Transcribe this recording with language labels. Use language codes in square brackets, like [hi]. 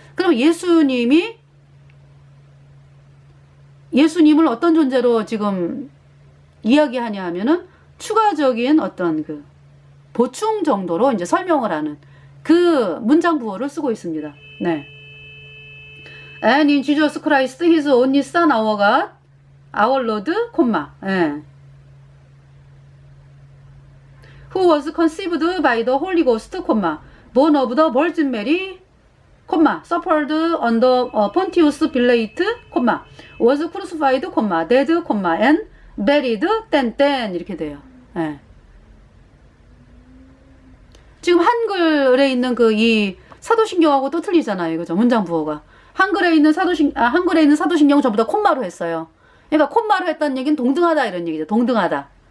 [ko] 그럼 예수님을 어떤 존재로 지금 이야기하냐 하면은 추가적인 어떤 보충 정도로 이제 설명을 하는 그 문장 부호를 쓰고 있습니다. 네. [en] And in Jesus Christ, His only Son, our God, our Lord, 예. Who was conceived by the Holy Ghost, born of the Virgin Mary, suffered under Pontius Pilate, was crucified, dead, and buried, [ko] 땡땡 이렇게 돼요. 예. 지금 한글에 있는 이 사도신경하고 또 틀리잖아요, 그죠? 문장 부호가 한글에 있는 사도신경은 전부 다 콤마로 했어요. 그러니까 콤마로 했다는 얘기는 동등하다 이런 얘기죠. 동등하다.